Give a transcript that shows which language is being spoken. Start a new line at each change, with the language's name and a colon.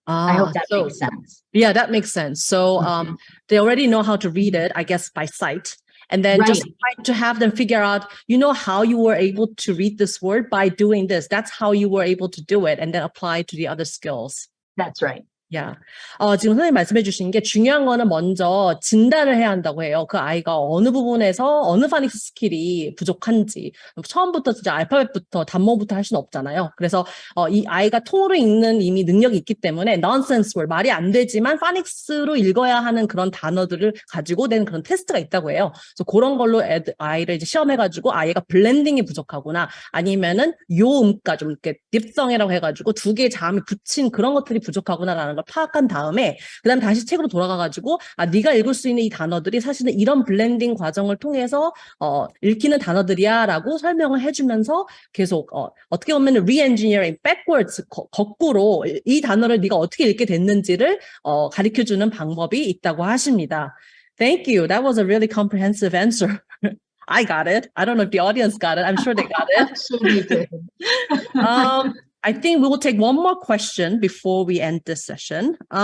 English: I hope that makes sense. Yeah, that makes sense. So they already know how to read it, I guess, by sight. And then just try to have them figure out, how you were able to read this word by doing this. That's how you were able to do it and then apply to the other skills. That's right. Yeah.
Korean: 지금 선생님 말씀해 주신 게 중요한 거는 먼저 진단을 해야 한다고 해요. 그 아이가 어느 부분에서 어느 파닉스 스킬이 부족한지. 처음부터 진짜 알파벳부터 단모부터 할 수는 없잖아요. 그래서 이 아이가 통으로 읽는 이미 능력이 있기 때문에 nonsense word, 말이 안 되지만 파닉스로 읽어야 하는 그런 단어들을 가지고 낸 그런 테스트가 있다고 해요. 그래서 그런 걸로 아이를 이제 시험해가지고 아이가 블렌딩이 부족하구나 아니면은 요음가 좀 이렇게 딥성이라고 해가지고 두 개의 자음이 붙인 그런 것들이 부족하구나라는 걸 파악한 다음에 그다음 다시 책으로 돌아가가지고 네가 읽을 수 있는 이 단어들이 사실은 이런 블렌딩 과정을 통해서 읽히는 단어들이야라고 설명을 해주면서 계속 어떻게 보면
English: re-engineering backwards
Korean: 거꾸로 이 단어를 네가 어떻게 읽게 됐는지를 가르쳐주는 방법이 있다고 하십니다.
English: Thank you. That was a really comprehensive answer. I got it. I don't know if the audience got it. I'm sure they got it. I'm sure they did. I think we will take one more question before we end this session.